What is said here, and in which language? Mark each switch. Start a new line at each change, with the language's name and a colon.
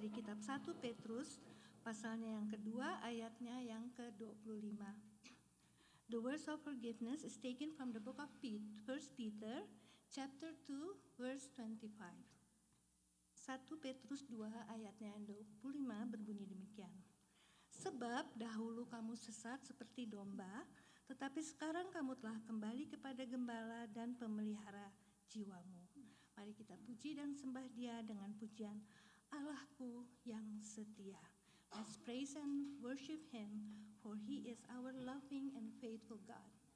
Indonesian: kitab 1 Petrus, pasalnya yang kedua, ayatnya yang ke-25.
English: The words of forgiveness is taken from the book of 1 Peter, chapter 2, verse 25.
Indonesian: 1 Petrus 2 ayatnya yang 25 berbunyi demikian. Sebab dahulu kamu sesat seperti domba, tetapi sekarang kamu telah kembali kepada gembala dan pemelihara jiwamu. Mari kita puji dan sembah Dia dengan pujian Allahku yang setia.
English: Let's praise and worship Him, for He is our loving and faithful God.